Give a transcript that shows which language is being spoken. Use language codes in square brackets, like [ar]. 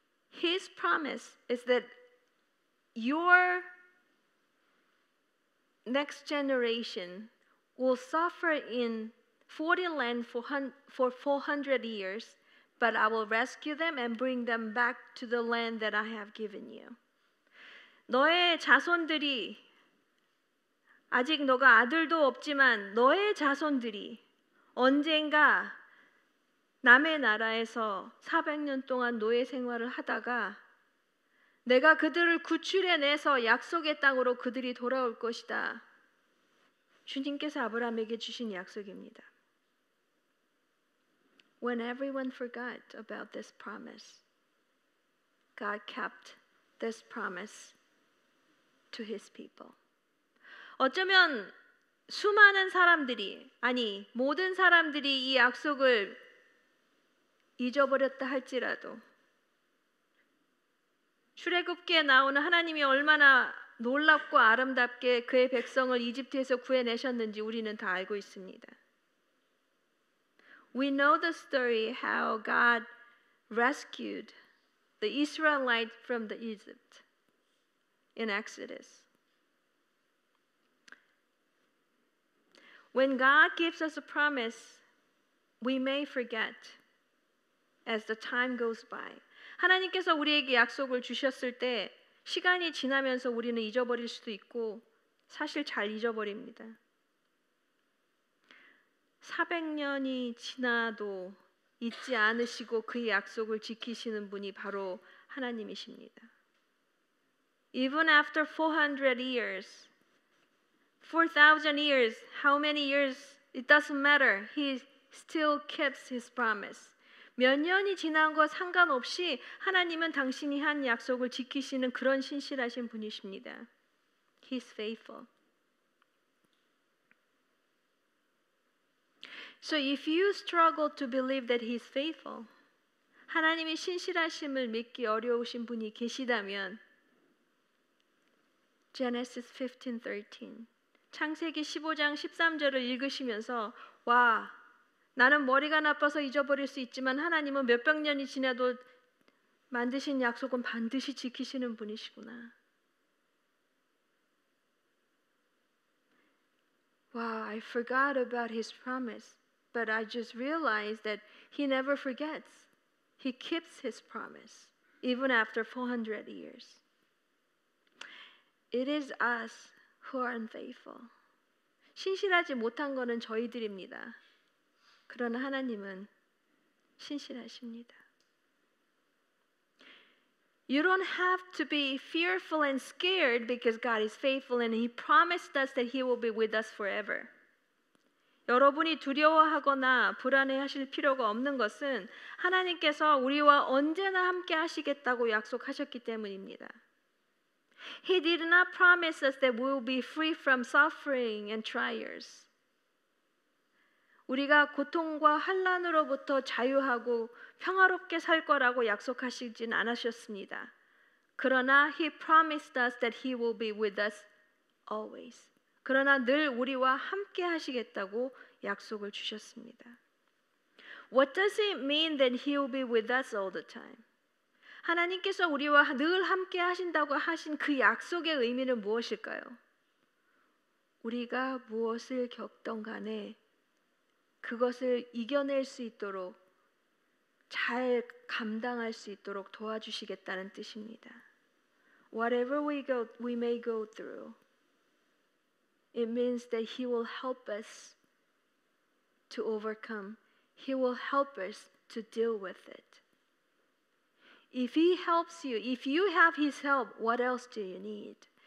[en] His promise is that your next generation will suffer in foreign land for 400 years, but I will rescue them and bring them back to the land that I have given you. [ko] 너의 자손들이 아직 너가 아들도 없지만 너의 자손들이 언젠가 남의 나라에서 400년 동안 노예 생활을 하다가 내가 그들을 구출해내서 약속의 땅으로 그들이 돌아올 것이다. 주님께서 아브라함에게 주신 약속입니다. [en] When everyone forgot about this promise, God kept this promise to His people. [ko] 어쩌면 수많은 사람들이, 아니 모든 사람들이 이 약속을 잊어버렸다 할지라도 출애굽기에 나오는 하나님이 얼마나 놀랍고 아름답게 그의 백성을 이집트에서 구해내셨는지 우리는 다 알고 있습니다. [en] We know the story how God rescued the Israelites from the Egypt in Exodus. When God gives us a promise, we may forget as the time goes by. [ko] 하나님께서 우리에게 약속을 주셨을 때 시간이 지나면서 우리는 잊어버릴 수도 있고 사실 잘 잊어버립니다. 400년이 지나도 잊지 않으시고 그의 약속을 지키시는 분이 바로 하나님이십니다. [en] Even after 400 years, 4,000 years, how many years, it doesn't matter. He still keeps his promise. [ko] 몇 년이 지난 것 상관없이 하나님은 당신이 한 약속을 지키시는 그런 신실하신 분이십니다. [en] He's faithful. So if you struggle to believe that He's faithful, [ko] 하나님이 신실하심을 믿기 어려우신 분이 계시다면 Genesis 15:13 창세기 15장 13절을 읽으시면서 와, 나는 머리가 나빠서 잊어버릴 수 있지만 하나님은 몇백 년이 지나도 만드신 약속은 반드시 지키시는 분이시구나. [en] Wow, I forgot about His promise, but I just realized that He never forgets. He keeps His promise, even after 400 years. It is us who are unfaithful. [ko] 신실하지 못한 것은 저희들입니다. 그러나 하나님은 신실하십니다. [en] You don't have to be fearful and scared because God is faithful and He promised us that He will be with us forever. [ko] 여러분이 두려워하거나 불안해하실 필요가 없는 것은 하나님께서 우리와 언제나 함께 하시겠다고 약속하셨기 때문입니다. [en] He did not promise us that we will be free from suffering and trials. [ko] 우리가 고통과 환난으로부터 자유하고 평화롭게 살 거라고 약속하시진 않으셨습니다. 그러나 [en] He promised us that He will be with us always. [ko] 그러나 늘 우리와 함께 하시겠다고 약속을 주셨습니다. [en] What does it mean that He will be with us all the time? [ko] 하나님께서 우리와 늘 함께 하신다고 하신 그 약속의 의미는 무엇일까요? 우리가 무엇을 겪던 간에 그것을 이겨낼 수 있도록 잘 감당할 수 있도록 도와주시겠다는 뜻입니다. [en] Whatever we may go through, it means that He will help us to overcome. He will help us to deal with it. If He helps you, if you have His help, what else do you need?